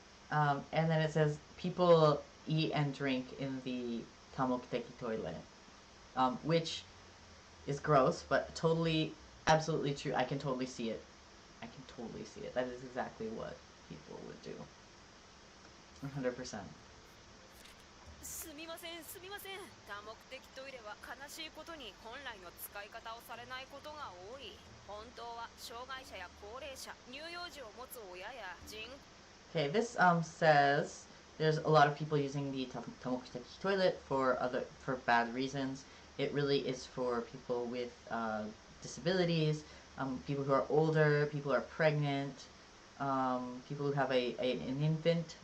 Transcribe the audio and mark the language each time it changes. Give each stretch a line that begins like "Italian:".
English: And then it says people eat and drink in the tamokuteki toilet. Which is gross, but totally, absolutely true. I can totally see it. I can totally see it. That is exactly what people would do. 100%.
Japanese: すみませんすみません。多目的トイレは悲しいことに本来の使い方をされないことが多い。本当は障害者や高齢者、乳幼児を持つ親や人。
English: Okay, this says there's a lot of people using the tamokuteki toilet for bad reasons. It really is for people with disabilities, people who are older, people who are pregnant, people who have an infant.